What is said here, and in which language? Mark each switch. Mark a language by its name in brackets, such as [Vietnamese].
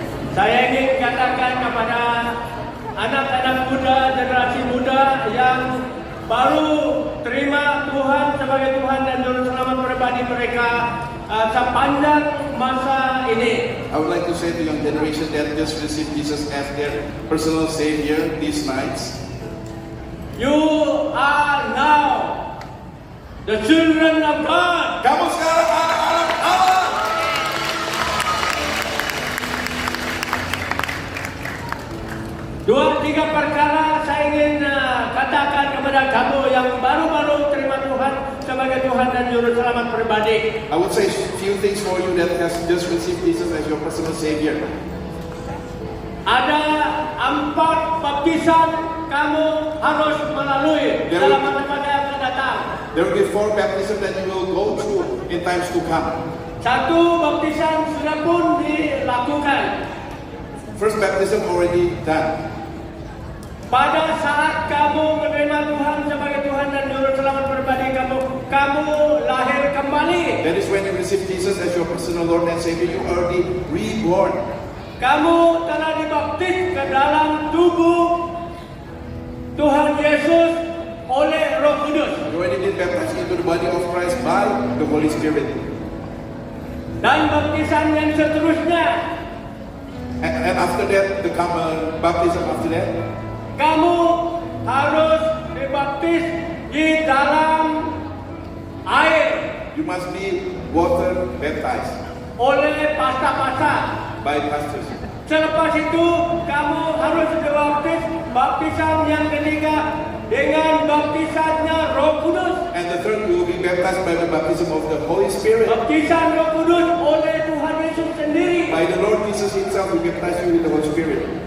[Malay] Saya ingin katakan kepada anak-anak muda, generasi muda yang baru terima Tuhan sebagai Tuhan dan Juru Selamat pribadi mereka sepanjang masa ini. [English] I would like to say to young generation that just received Jesus as their personal Savior these nights. You are now the children of God. [Malay] Kamu sekarang anak-anak Allah. Dua tiga perkara saya ingin katakan kepada kamu yang baru-baru terima Tuhan sebagai Tuhan dan Juru Selamat pribadi. [English] I would say a few things for you that has just received Jesus as your personal Savior. [Malay] Ada 4 baptisan kamu harus melalui dalam masa-masa yang akan datang. [English] There will be 4 baptisms that you will go through in times to come. [Malay] 1 baptisan sudah pun dilakukan. [English] First baptism already done. [Malay] Pada saat kamu menerima Tuhan sebagai Tuhan dan Juru Selamat pribadi kamu lahir kembali. [English] That is when you receive Jesus as your personal Lord and Savior. You are already reborn. [Malay] Kamu telah dibaptis ke dalam tubuh Tuhan Yesus oleh Roh Kudus. [English] You already been baptized into the body of Christ by the Holy Spirit. [Malay] Dan baptisan yang seterusnya, [English] And after that, the baptism after that, [Malay] kamu harus dibaptis di dalam air [English] you must be water baptized [Malay] oleh pastor-pastor. [English] by pastors. [Malay] Selepas itu kamu harus dibaptis baptisan yang ketiga dengan baptisannya Roh Kudus. [English] And the third, you will be baptized by the baptism of the Holy Spirit. [Malay] Baptisan Roh Kudus oleh Tuhan Yesus sendiri. [English] By the Lord Jesus Himself, will baptize you with the Holy Spirit.